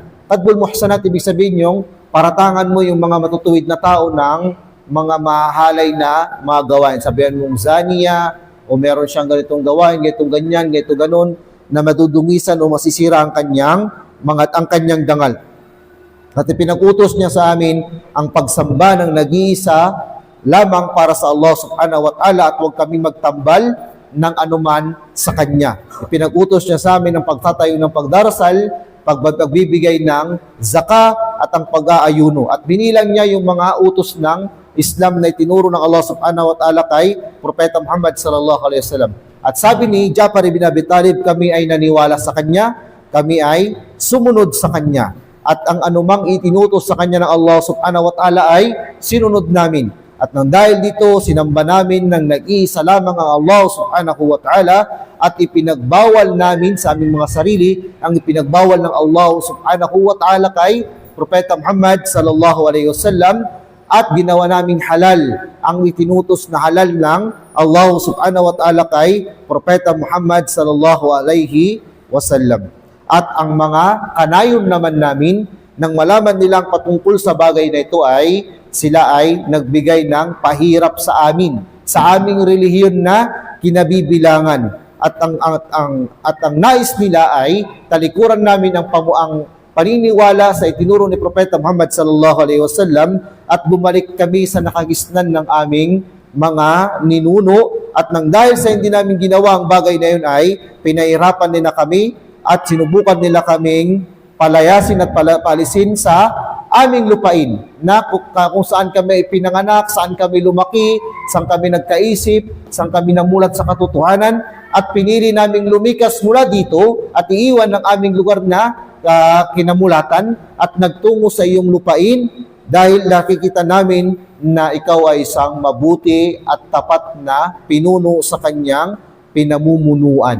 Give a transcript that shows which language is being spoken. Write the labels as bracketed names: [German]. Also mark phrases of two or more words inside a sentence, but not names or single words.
[Arabic] قذف المحصنات, [Filipino] ibig sabihin yung paratangan mo yung mga matutuwid na tao ng mga mahalay na mga gawain. Sabihan mong zaniya, o meron siyang ganitong gawain, ganitong ganyan, ganito ganon, na madudungisan o masisira ang kanyang dangal. At ipinag-utos niya sa amin ang pagsamba ng nag-iisa lamang para sa [Arabic] الله سبحانه وتعالى [Filipino] at huwag kami magtambal ng anuman sa Kanya. Ipinag-utos niya sa amin ang pagtatayo ng pagdarasal, pagbibigay ng zaka at ang pag-aayuno. At binilang niya yung mga utos ng Islam na itinuro ng [Arabic] الله سبحانه وتعالى [Filipino] kay Propeta Muhammad [Arabic] صلى الله عليه وسلم. [Filipino] At sabi ni Ja'far ibn Abi Talib, kami ay naniwala sa Kanya, kami ay sumunod sa Kanya. At ang anumang itinutos sa Kanya ng [Arabic] الله سبحانه وتعالى [Filipino] ay sinunod namin. At nang dahil dito, sinamba namin ng nag-iisa lamang ang [Arabic] الله سبحانه وتعالى [Filipino] at ipinagbawal namin sa aming mga sarili ang ipinagbawal ng [Arabic] الله سبحانه وتعالى [Filipino] kay Propeta Muhammad [Arabic] صلى الله عليه وسلم [Filipino] at ginawa naming halal ang itinutos na halal ng [Arabic] الله سبحانه وتعالى [Filipino] kay Propeta Muhammad [Arabic] صلى الله عليه وسلم. [Filipino] At ang mga kanayon naman namin nang malaman nilang patungkol sa bagay na ito ay sila ay nagbigay ng pahirap sa amin, sa aming relihiyon na kinabibilangan. At ang nais nila ay talikuran namin ang paniniwala sa itinuro ni Propeta Muhammad [Arabic] صلى الله عليه وسلم [Filipino] at bumalik kami sa nakagisnan ng aming mga ninuno. At nang dahil sa hindi namin ginawa ang bagay na yun ay pinahirapan nila kami at sinubukan nila kaming palayasin at palisin sa aming lupain na kung saan kami pinanganak, saan kami lumaki, saan kami nagkaisip, saan kami namulat sa katotohanan, at pinili naming lumikas mula dito at iiwan ng aming lugar na kinamulatan at nagtungo sa iyong lupain dahil nakikita namin na ikaw ay isang mabuti at tapat na pinuno sa kanyang pinamumunuan.